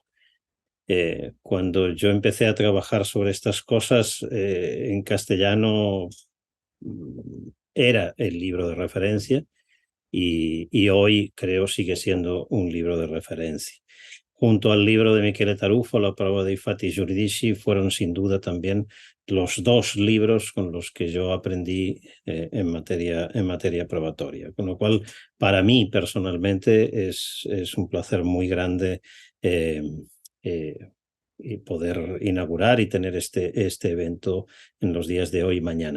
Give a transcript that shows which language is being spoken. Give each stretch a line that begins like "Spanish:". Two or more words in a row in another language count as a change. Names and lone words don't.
Spanish: Cuando yo empecé a trabajar sobre estas cosas en castellano, era el libro de referencia y hoy creo sigue siendo un libro de referencia. Junto al libro de Michele Tarufo, La prova dei fatti giuridici, fueron sin duda también los dos libros con los que yo aprendí en materia probatoria. Con lo cual, para mí personalmente es un placer muy grande eh, eh, y poder inaugurar y tener este evento en los días de hoy y mañana.